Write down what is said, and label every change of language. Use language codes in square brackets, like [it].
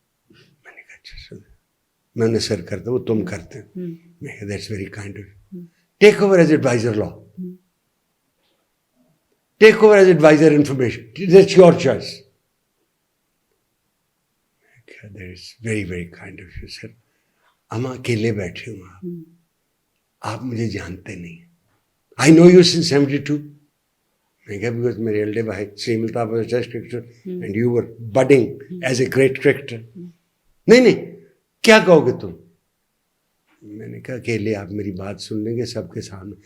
[ur] میں نے کہا اچھا میں نے سر کرتا, وہ تم کرتے. میں کہا [en] That's very kind of you. Take over as advisor law, take over as advisor information, that's your choice. That's very very kind of you sir. [ur] ہم اکیلے بیٹھے ہوں, آپ مجھے جانتے نہیں. [en] I know you since 72. [ur] میں کہا [en] Because میرے elder بھائی Salim Altaf was test cricketer and you were budding as a great cricketer. [ur] نہیں کیا کہو گے تم؟ میں نے کہا اکیلے آپ میری بات سن لیں گے سب کے سامنے.